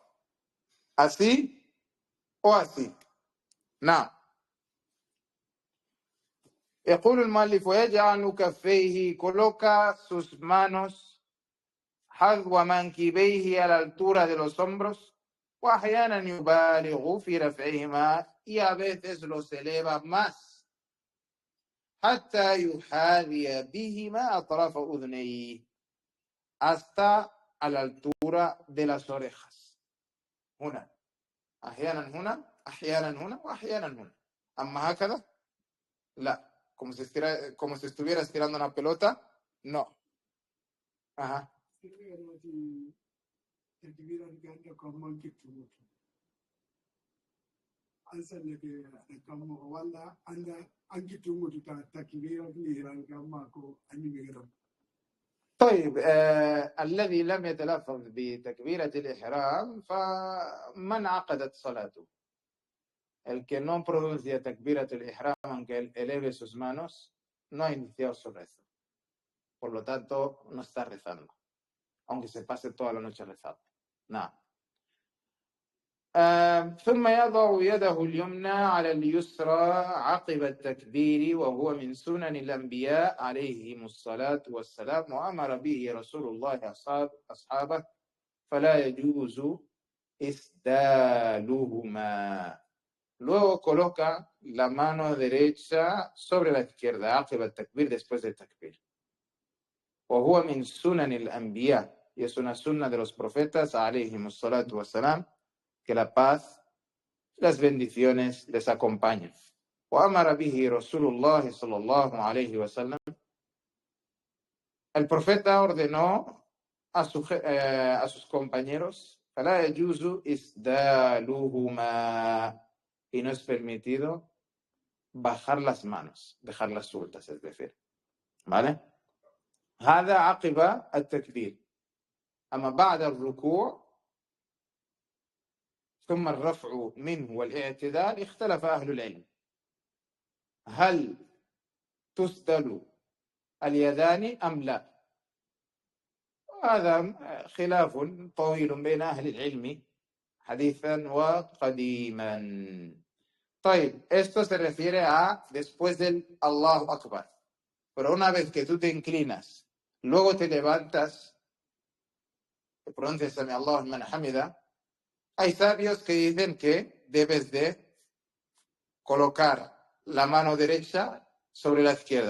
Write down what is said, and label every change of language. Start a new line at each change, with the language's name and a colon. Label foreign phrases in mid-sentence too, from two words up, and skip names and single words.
Spanish: Así o así. No.
Arabic: يقول المؤلف ويجعل كفيه,
Spanish: coloca sus manos
Arabic: حذو منكبيه,
Spanish: a la altura de los hombros,
Arabic: وأحيانا يبالغ في رفعهما,
Spanish: y a veces los eleva más,
Arabic: حتى يحاذي بهما أطراف أذنيه,
Spanish: hasta a la altura de las orejas.
Arabic: هنا أحيانا هنا أحيانا هنا وأحيانا هنا. أما هكذا لا,
Spanish: como si estuviera estirando una pelota, no. Ajá.
Arabic: طيب, الذي لم يتلفظ بتكبيرة الإحرام فمن عقدت صلاته.
Spanish: El que no pronuncia
Arabic: تكبيرة الإحرام,
Spanish: aunque eleve sus manos, no ha iniciado su rezo. Por lo tanto, no está rezando, aunque se pase toda la noche rezando. No.
Arabic: ثم يضع يده اليمنى على اليسرى عقب التكبير وهو من سنن الأنبياء عليهم الصلاة والسلام وأمر به رسول الله أصحابه فلا يجوز إسدالهما.
Spanish: Luego coloca la mano derecha sobre la izquierda,
Arabic: عقب التكبير,
Spanish: después del takbir.
Arabic: وهو من سنن الأنبياء,
Spanish: y es una sunna de los profetas
Arabic: عليهم الصلاة والسلام,
Spanish: que la paz, las bendiciones les acompañen.
Arabic: وأمر به رسول الله صلى الله عليه وسلم.
Spanish: El profeta ordenó a sus compañeros
Arabic: فلا يجوز إسدالهما,
Spanish: y no es permitido bajar las manos, dejarlas sueltas, es decir. ¿Vale?
Arabic: هذا عقب التكبير. أما بعد الركوع ثم الرفع منه والاعتدال اختلف أهل العلم هل تسدل اليدان أم لا. هذا خلاف طويل بين أهل العلم حديثا وقديما. طيب,
Spanish: esto se refiere a después del
Arabic: الله أكبر.
Spanish: Pero una vez que tú te inclinas, luego te levantas, te pronuncias
Arabic: سمع الله لمن حمده,
Spanish: hay sabios que dicen que debes de colocar la mano derecha sobre la izquierda.